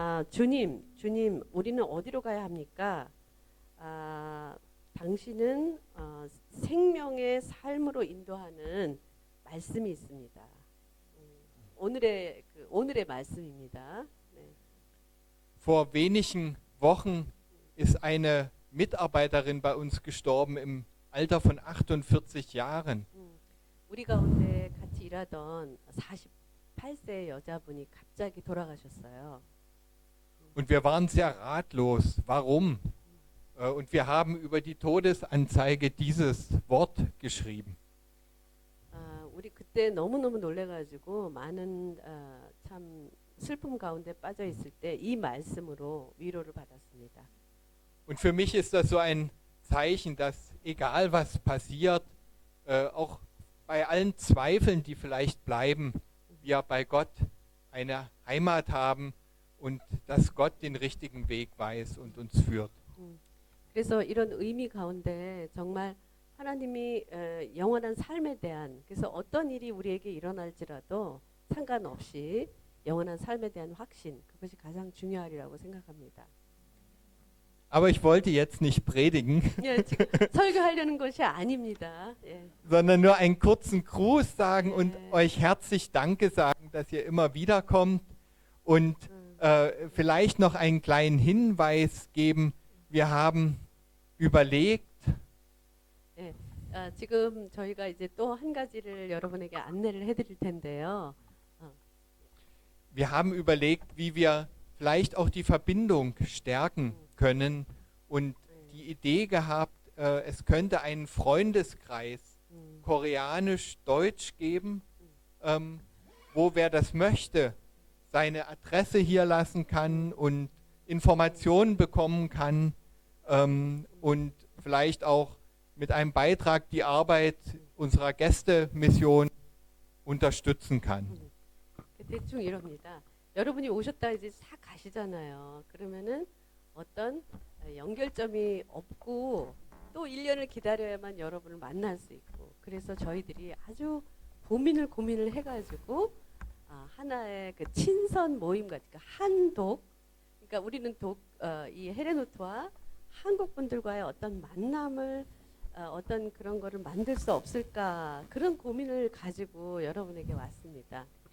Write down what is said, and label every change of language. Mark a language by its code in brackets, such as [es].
[ko] 주님, 우리는 어디로 가야 합니까? 당신은 생명의 삶으로 인도하는 말씀이 있습니다. 오늘의 말씀입니다. 네. [de] Vor wenigen Wochen ist eine Mitarbeiterin bei uns gestorben im Alter von 48 Jahren. [ko] 우리 가운데 같이 일하던 48세 여자분이 갑자기 돌아가셨어요. [de] Und wir waren sehr ratlos. Warum? Und wir haben über die Todesanzeige dieses Wort geschrieben. [ko] 우리 그때 너무너무 놀래가지고 많은 참 슬픔 가운데 빠져 있을 때 이 말씀으로 위로를 받았습니다. [de] Und für mich ist das so ein Zeichen, dass egal was passiert, auch bei allen Zweifeln, die vielleicht bleiben, wir bei Gott eine Heimat haben und dass Gott den richtigen Weg weiß und uns führt. [ko] 그래서 이런 의미 가운데 정말 하나님이 영원한 삶에 대한 그래서 어떤 일이 우리에게 일어날지라도 상관없이 영원한 삶에 대한 확신 그것이 가장 중요하리라고 생각합니다. [de] Aber ich wollte jetzt nicht predigen, [ko] 예, 지금 설교하려는 것이 아닙니다. 예. [de] sondern nur einen kurzen Gruß sagen und euch herzlich Danke sagen, dass ihr immer wiederkommt und vielleicht noch einen kleinen Hinweis geben. Wir haben überlegt, [ko] 예, 지금 저희가 이제 또 한 가지를 여러분에게 안내를 해드릴 텐데요. [de] wir haben überlegt, wie wir vielleicht auch die Verbindung stärken können und die Idee gehabt, es könnte einen Freundeskreis koreanisch-deutsch geben, wo wer das möchte, seine Adresse hier lassen kann und Informationen bekommen kann und vielleicht auch mit einem Beitrag die Arbeit unserer Gästemission unterstützen kann. [ko] 대충 이럽니다. 여러분이 오셨다 이제 싹 가시잖아요. 그러면은 어떤 연결점이 없고 또 1년을 기다려야만 여러분을 만날 수 있고, 그래서 저희들이 아주 고민을 해가지고 하나의 그 친선 모임 같은, 그러니까 한독, 그러니까 우리는 이 헤레노트와 한국 분들과의 어떤 만남을 어떤 그런 거를 만들 수 없을까, 그런 고민을 가지고 여러분에게 왔습니다.